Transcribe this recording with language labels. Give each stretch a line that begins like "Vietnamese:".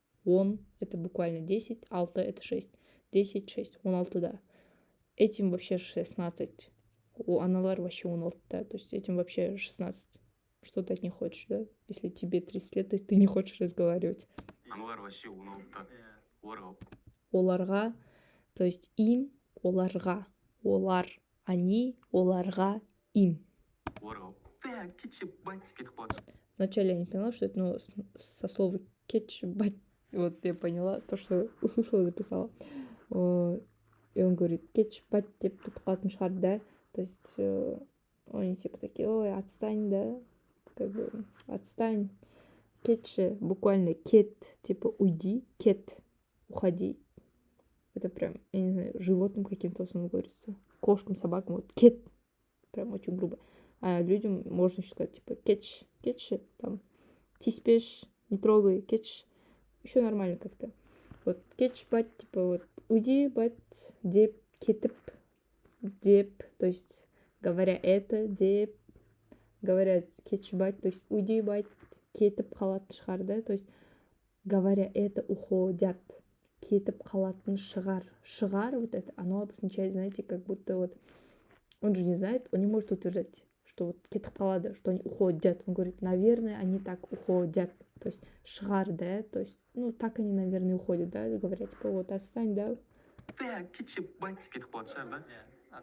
Russian: Он это буквально 10, алты это 6. 10, 6, 16, да. Этим вообще 16. У аналар вообще 16, да. То есть этим вообще 16. Что ты от них хочешь, да? Если тебе 30 лет, ты не хочешь разговаривать. Аналар вообще 16. Оларға, то есть им, оларға. Олар, они, оларға, им.
Kazakh: Кетші бать кетіп қалады.
Russian: Вначале я не поняла, что это, ну, со слова кетч, бать. Вот я поняла то, что услышала, записала. И он говорит, кетч, бать,
Kazakh: деп қалатын шығар,
Russian: да? То есть они типа такие, ой, отстань, да? Как бы, отстань. Кетчи, буквально кет, типа уйди, кет, уходи. Это прям, я не знаю, животным каким-то основном говорится. Кошкам, собакам, вот кет. Прям очень грубо. А людям можно еще сказать, типа, кетч, кетчи, там, тиспеш, не трогай, кетч. Еще нормально как-то. Вот кетч, бать, типа, вот, уйди, бать, деп, кетіп, деп, то есть, говоря это, деп, говоря кетч, бать, то есть, уйди, бать,
Kazakh: кетіп қалатын шығар,
Russian: да, то есть, говоря это, уходят, кетіп қалатын шығар. Шығар, вот это, оно обозначает, знаете, как будто вот, он же не знает, он не может утверждать, что вот
Kazakh: кетіп қалады,
Russian: что они уходят. Он говорит, наверное, они так уходят. То есть,
Kazakh: шығар,
Russian: да, то есть, ну, так они, наверное, уходят, да, говорят, типа, вот, отстань, да.
Kazakh: Кетші бать кетіп қалады шығар, да?